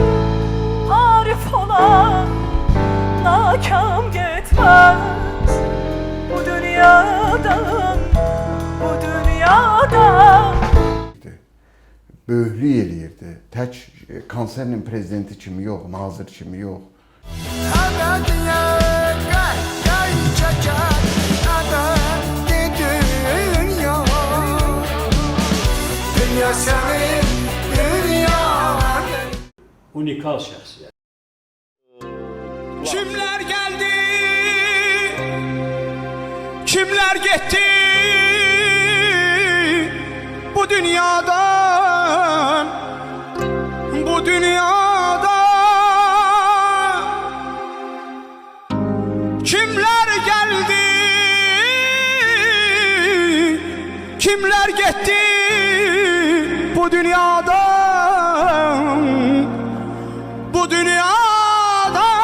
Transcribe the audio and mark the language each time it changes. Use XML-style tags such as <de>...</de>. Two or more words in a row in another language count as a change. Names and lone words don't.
<tr>Arif olan nakam gitmez bu dünyadan, bu dünyadan.</tr> <az>Böyüklük eləyirdi. Tək konsernin prezidenti kimi yox, nazir kimi yox. Unikal şəxsiyyət.</az> <tr>Kimler geldi, kimler gitti bu dünyadan, bu dünyadan. Kimler geldi, kimler gitti bu dünyadan, bu dünyadan.</tr>